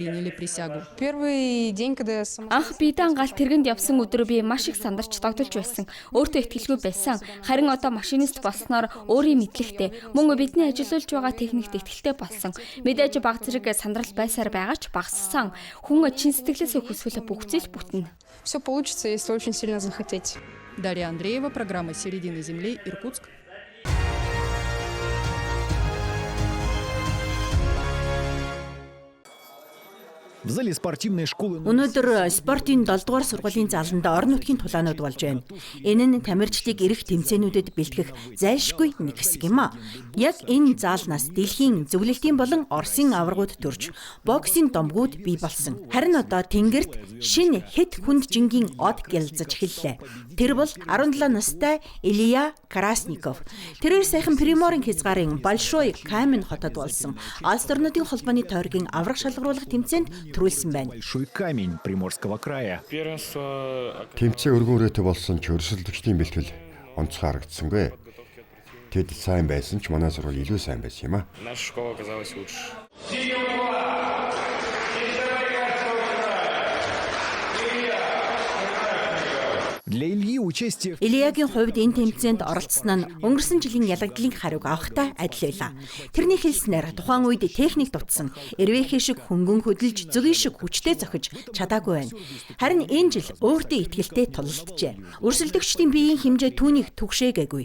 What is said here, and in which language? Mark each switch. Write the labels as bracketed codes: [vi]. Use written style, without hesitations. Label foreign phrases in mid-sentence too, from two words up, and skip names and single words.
[mn] Анх биедан галт тэргэнд явсан өдөр би маш их сандарч догдолж байсан. Өөртөө итгэлгүй байсан. Харин одоо машинист болсноор өөрийн мэдлэгтэй мөн бидний ажиллуулж байгаа техникт итгэлтэй болсон. Мэдээж баг зэрэг сандрал байсаар байгаа ч багассан. Хүн чин сэтгэлээсээ хүсвэл бүх зүйл бүтнэ. [ru] Все получится, если очень сильно захотеть. Дарья Андреева, программа «Середина земли», Иркутск. В зале спортивной школы [mn] Өнөөдөр спортын 7 дугаар сургуулийн заланд орон нутгийн тулаанууд болж байна. Энэ нь тамирчдыг эрэх тэмцээнүүдэд бэлтгэх зайлшгүй нэг хэсэг юм а. Яг энэ заалнаас дэлхийн зөвлөлтийн болон Оросын аваргууд төрж, боксийн домгууд бий болсон. Харин одоо тэнгэрт шинэ хэд хүнд жингийн од гялзаж эхэллээ. Тэр бол 17 настай Илья Красников. Тэрээр сайхан Приморын хязгаарын Большой Камень хотод болсон Улс орнуудын холбооны тойргийн аврах шалгаруулах тэмцээнд төрүүлсэн байна. [ru] Большой камень Приморского края. [mn] Тэмцээн өргөн үрээтэй болсон ч өрсөлдөгчдийн бэлтгэл онцгой харагдсангүй. Тэд сайн байсан ч манай сургууль илүү сайн байсан юм а. [ru] Наша школа оказалась лучше. Для Ильи участие [mn] Ильягийн хувьд энэ тэмцээнд оролцсон нь өнгөрсөн жилийн ялагдлын хариуг авахтай адил байлаа. Тэрний хэлснээр тухайн үед техник дутсан, эрвэхэ шиг хөнгөн хөдөлж, зөгийн шиг хүчтэй зохиж чадаагүй байна. Харин энэ жил өөртөө итгэлтэй тулалджээ. Өрсөлдөгчдийн биеийн хэмжээ түүнийг түгшээгээгүй.